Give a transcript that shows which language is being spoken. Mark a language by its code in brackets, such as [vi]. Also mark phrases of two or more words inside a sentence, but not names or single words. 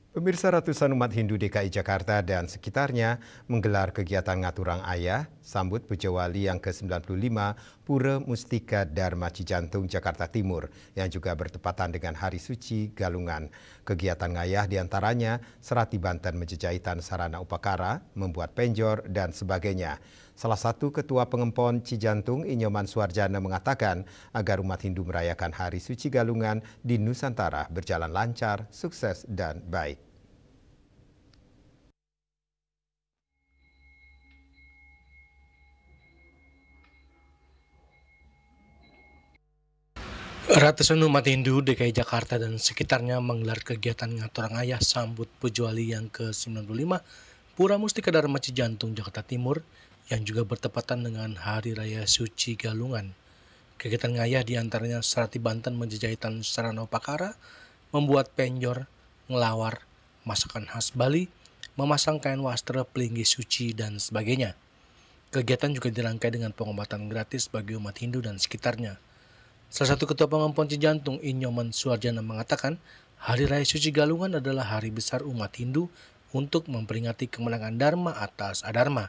[id] Pemirsa, ratusan umat Hindu DKI Jakarta dan sekitarnya menggelar kegiatan Ngaturang Ayah sambut Puja Wali yang ke-95 Pura Mustika Dharma Cijantung, Jakarta Timur yang juga bertepatan dengan Hari Suci Galungan. Kegiatan ngayah diantaranya Serati Banten Menjejahitan Sarana Upakara, membuat penjor, dan sebagainya. Salah satu ketua pengempon Cijantung, Inyoman Suarjana, mengatakan agar umat Hindu merayakan Hari Suci Galungan di Nusantara berjalan lancar, sukses, dan baik. Ratusan umat Hindu DKI Jakarta dan sekitarnya menggelar kegiatan Ngaturang Ayah sambut Puja Wali yang ke-95 Pura Mustika Dharma Cijantung, Jakarta Timur yang juga bertepatan dengan Hari Raya Suci Galungan. Kegiatan ngayah diantaranya Serati Banten Menjejahitan Sarana Upakara, membuat penjor, ngelawar, masakan khas Bali, memasang kain wastra pelinggi suci, dan sebagainya. Kegiatan juga dirangkai dengan pengobatan gratis bagi umat Hindu dan sekitarnya. Salah satu ketua pengempon Cijantung, Inyoman Suarjana, mengatakan Hari Raya Suci Galungan adalah hari besar umat Hindu untuk memperingati kemenangan Dharma atas Adharma.